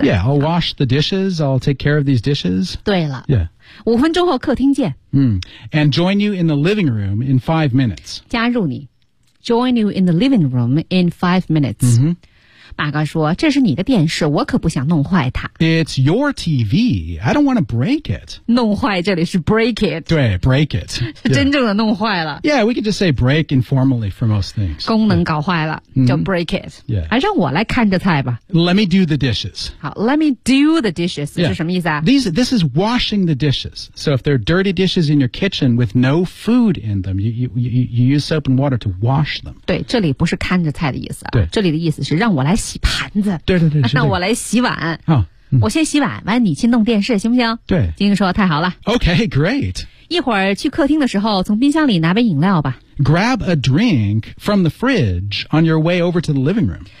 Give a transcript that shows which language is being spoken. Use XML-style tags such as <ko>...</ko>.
<en>Yeah, I'll wash the dishes I'll take care of these dishes</en> <zh>对了、</zh> <en>yeah.</en> <zh>五分钟后客厅见、 mm.</zh> <en>And join you in the living room in 5 minutes</en> <zh>加入你</zh> <en>Join you in the living room in 5 minutes、 mm-hmm.</en> <zh>爸爸说这是你的电视我可不想弄坏它</zh> <en>It's your TV I don't want to break it</en> <zh>弄坏这里是 break it</zh> <en>对 break it</en> <zh>是真正的弄坏了</zh> <en>Yeah, we could just say break informally for most things</en> <zh>功能搞坏了就 break it、</zh> <en>mm-hmm. yeah.</en> <zh>让我来看着菜吧</zh> <en>Let me do the dishes 好 Let me do the dishes、 yeah.</en> <zh>是什么意思啊</zh> <en>This is washing the dishes So if there are dirty dishes in your kitchen with no food in them you use soap and water to wash them</en> <zh>对这里不是看着菜的意思、啊、对这里的意思是让我来洗盘子对对 对, 对让我来洗碗好我先洗碗完你去弄电视行不行对金英说太好了</zh> <en>OK great</en> <zh>一会儿去客厅的时候从冰箱里拿杯饮料吧</zh> <en>Grab a drink from the fridge on your way over to the living room</en>